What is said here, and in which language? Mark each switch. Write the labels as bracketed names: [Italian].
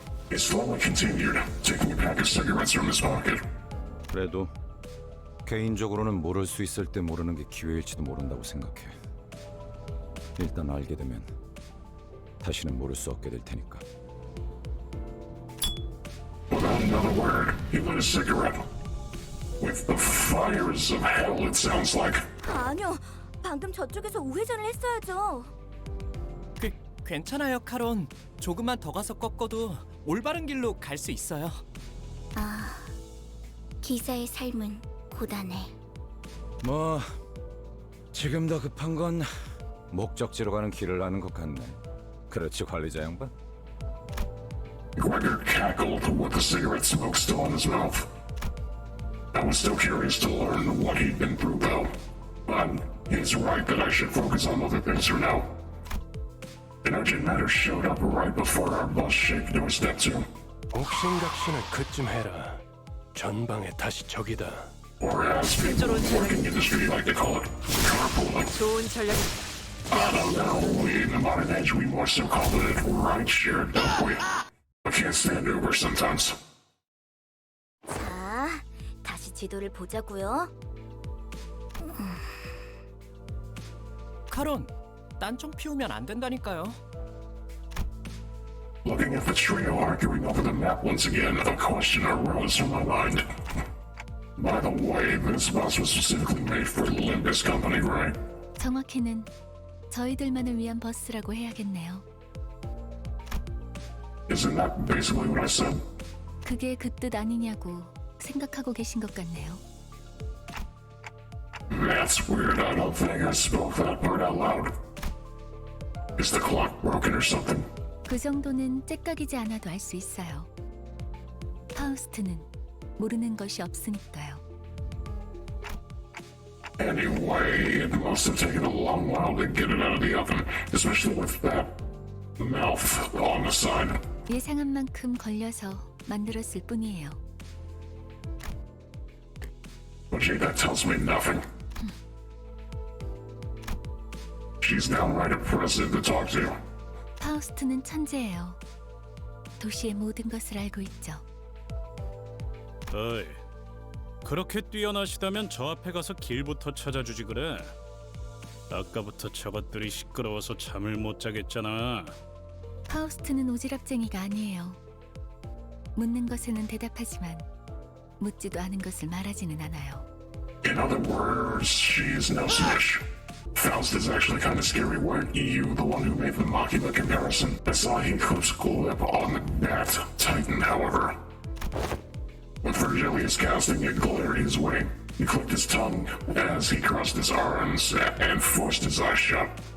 [English] He slowly continued, taking a pack of cigarettes from his pocket. [Korean] 그래도 개인적으로는 모를 수 있을 때 모르는 게 기회일지도 모른다고 생각해. 일단 알게 되면 다시는 모를 수 없게 될 테니까. [English] Without another word, he lit a cigarette. With the fires of hell, it sounds like. [Korean] 아니요, 방금 저쪽에서 우회전을 했어야죠. 괜찮아요, 카론. 조금만 더 가서 꺾어도 올바른 길로 갈 수 있어요. 아, 기사의 삶은 고단해. 뭐 지금 더 급한 건 목적지로 가는 길을 아는 것 같네. 그렇지, 관리자 양반? [English] Gregor cackled with the cigarette smoke still in his mouth. I was still curious to learn what he'd been through, though. But he's right that I should focus on other things for now. An urgent matter showed up right before our bus-shaped doorstep, too. [Korean] 옥신각신을 그쯤 해라. 전방에 다시 적이다. [English] Or as people in the working industry like to call it, carpooling. [Korean] 좋은 전략이. [English] I don't know, in the modern age we more so call it rideshare, don't we? I can't stand Uber sometimes. [Korean] 자, 다시 지도를 보자고요. 카론, 딴청 피우면 안 된다니까요. [English] Looking at the trio arguing over the map once again, a question arose from my mind. By the way, this bus was specifically made for Limbus Company, right? [Korean] 정확히는 저희들만을 위한 버스라고 해야겠네요. [English] Isn't that basically what I said? [Korean] 그게 그 뜻 아니냐고 생각하고 계신 것 같네요. [English] That's weird. I don't think I spoke that part out loud. Is the clock broken or something? [Korean] 그 정도는 째깍이지 않아도 알 수 있어요. 파우스트는 모르는 것이 없으니까요. [English] Anyway, it must have taken a long while to get it out of the oven, especially with that mouth on the side. [Korean] 예상한 만큼 걸려서 만들었을 뿐이에요. [English] But gee, that tells me nothing. She's downright oppressive to talk to. [Korean] 파우스트는 천재예요. 도시의 모든 것을 알고 있죠. 어이, 그렇게 뛰어나시다면 저 앞에 가서 길부터 찾아주지 그래. 아까부터 저것들이 시끄러워서 잠을 못 자겠잖아. 파우스트는 오지랖쟁이가 아니에요. 묻는 것에는 대답하지만 묻지도 않은 것을 말하지는 않아요. [English] In other words, she's no snitch. Faust is actually kind of scary. Weren't you the one who made the Makima comparison? I saw he clips glib on the bat Titan, however. With Virgilius casting, it glared his way. He clicked his tongue as he crossed his arms and forced his eyes shut.